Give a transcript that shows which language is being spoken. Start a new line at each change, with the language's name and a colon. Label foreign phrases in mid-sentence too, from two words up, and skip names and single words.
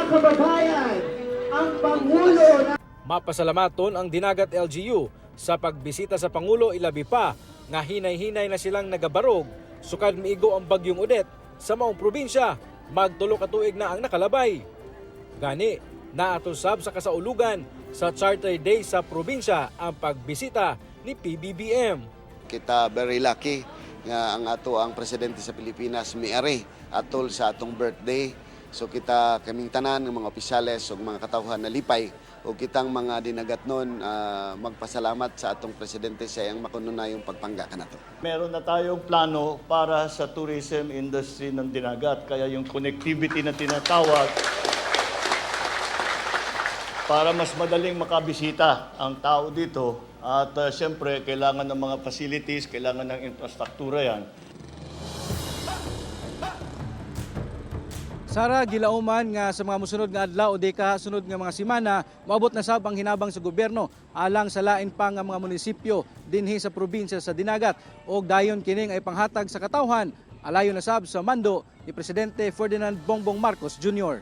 Cebuano: Mapasalamaton ang Dinagat LGU sa pagbisita sa Pangulo, ilabi pa nga hinay-hinay na silang nagabarog sukad miigo ang bagyong Odette sa maong probinsya. Magtulo ka tuig na ang nakalabay. Gani, naatusab sa kasaulugan sa Charter Day sa probinsya ang pagbisita ni PBBM. Kita
English: very lucky
Cebuano: nga ang ato ang presidente sa Pilipinas miari atol sa atong birthday. So kita kaming tanan ng mga opisyales ug mga katawhan na lipay o kitang mga dinagatnon magpasalamat sa atong presidente sa iyang makununayong pagpangga kanato.
Filipino: Meron na tayong plano para sa tourism industry ng Dinagat, kaya yung connectivity na tinatawag para mas madaling makabisita ang tao dito at siyempre kailangan ng mga facilities, kailangan ng infrastruktura yan.
Cebuano: Sara, gilauman nga sa mga musunod nga adlaw o deka sunod nga mga semana, maabot na sab ang hinabang sa gobyerno alang sa lain pa nga mga munisipyo dinhi sa probinsya sa Dinagat o dayon kining ay panghatag sa katawhan alayo na sab sa mando ni Presidente Ferdinand Bongbong Marcos Jr.